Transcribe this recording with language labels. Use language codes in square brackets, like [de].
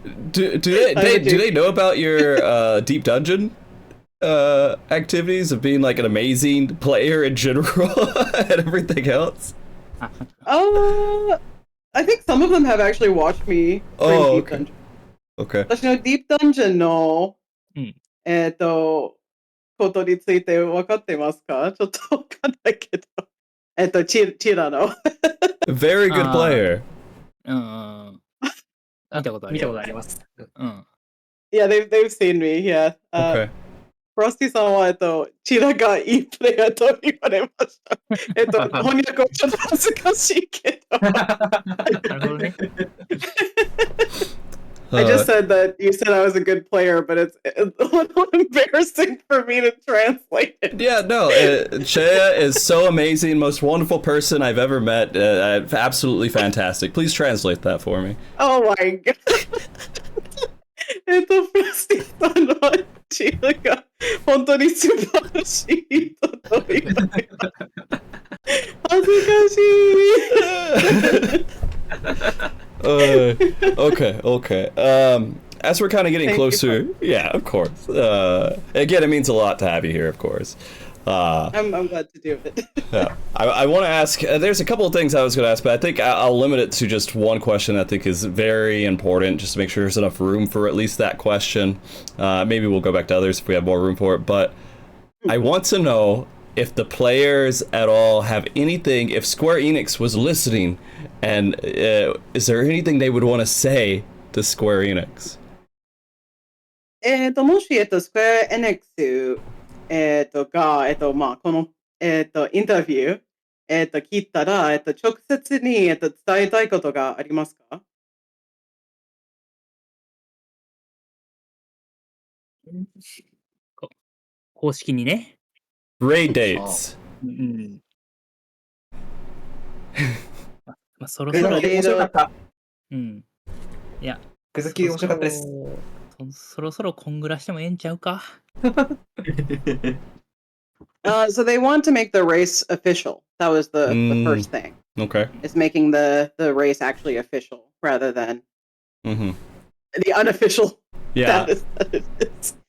[en] Do they know about your deep dungeon activities of being like an amazing player in general and everything else? I think some of them have actually watched me play Deep Dungeon. Okay. [ja] 私の Deep Dungeon のことについて分かってますか？ちょっと分かんないけど。チラの。 [en] Very good player. [ja] 見たことあります。 [en] Yeah, they've seen me, yeah. Okay. [ja] フロスティさんはチラがいいプレイヤーと言われました。翻訳はちょっと恥ずかしいけど。なるほどね。 [en] I just said that you said I was a good player, but it's a little embarrassing for me to translate it. Yeah, no, Chiela is so amazing, most wonderful person I've ever met. Absolutely fantastic. Please translate that for me. Oh my god. [ja] フラスティさんのチームが本当に素晴らしいと問いかけた。恥ずかしい。 [en] Okay. As we're kind of getting closer, yeah, of course. Again, it means a lot to have you here, of course. I'm glad to do it. Yeah. I want to ask, there's a couple of things I was going to ask, but I think I'll limit it to just one question I think is very important, just to make sure there's enough room for at least that question. Maybe we'll go back to others if we have more room for it, but I want to know if the players at all have anything, if Square Enix was listening, and is there anything they would want to say to Square Enix? [ja] もし、スクエア・エネックス、が、まあ、この、インタビュー、聞いたら、直接に、伝えたいことがありますか？公式にね。 [en] Raid dates. [ja] まあ、そろそろ。面白かった。うん。いや、くずき面白かったです。そろそろこんぐらしてもええんちゃうか。 [en] So they want to make the race official. That was the first thing. Okay. Is making the race actually official rather than the unofficial status that it is.